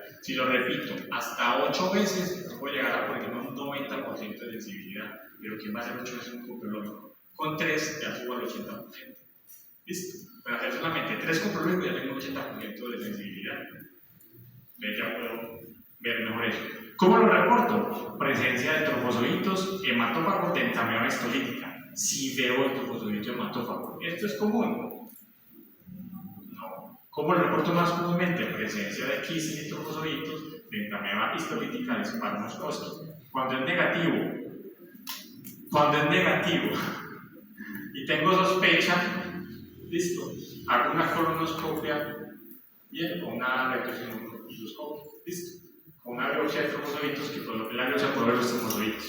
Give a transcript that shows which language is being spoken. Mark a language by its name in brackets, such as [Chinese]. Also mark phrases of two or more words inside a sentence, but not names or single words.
[Spanish] Si lo repito, hasta 8 veces puedo llegar a por ejemplo un 90% de sensibilidad. Pero ¿quién va a hacer 8 veces un coprológico? Con 3 ya subo al 80%. ¿Listo? Para hacer solamente 3 coprológicos ya tengo un 80% de sensibilidad. Ya puedo ver mejor eso. ¿Cómo lo reporto? Presencia de trofozoitos, hematófago, dentameba histolítica. Si veo el trofozoito hematófago, ¿esto es común? No. ¿Cómo lo reporto más comúnmente? Presencia de quistes y trofozoitos, dentameba histolítica, Disparnoskoski. Cuando es negativo, y tengo sospecha, listo, hago una colonoscopia, bien, o una rectosigmoscopia, listo, con una biopsia de trofozoitos, que por la biopsia puedo ver los trofozoitos.